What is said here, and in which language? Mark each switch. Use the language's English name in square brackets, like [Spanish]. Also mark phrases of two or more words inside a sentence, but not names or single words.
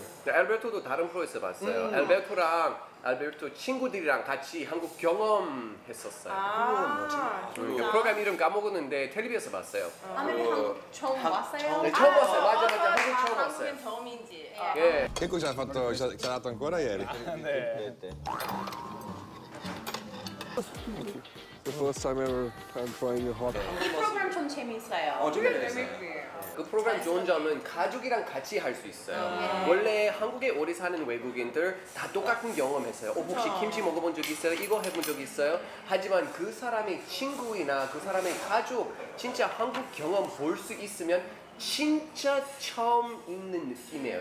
[Korean] 알베르토도 다른 프로에서 봤어요. 알베르토 친구들이랑 같이 한국 경험했었어요. 프로그램 이름 까먹었는데 텔레비에서 봤어요. 한국 처음 왔어요? 네, 처음 왔어요. 맞아. 한국 처음 왔어요. 한국인 처음인지. 예. [Italian] Che cosa hai fatto? Sei andato ancora ieri? [Korean] 네. [English] The first time ever I'm trying a hot. [Korean] 이 프로그램 좀 재밌어요. 재밌어요. 그 프로그램 좋은 점은 가족이랑 같이 할 수 있어요. 원래 한국에 오래 사는 외국인들 다 똑같은 경험했어요. 혹시 김치 먹어본 적 있어요? 이거 해본 적 있어요? 하지만 그 사람의 친구이나 그 사람의 가족 진짜 한국 경험 볼 수 있으면 진짜 처음 있는 느낌이에요.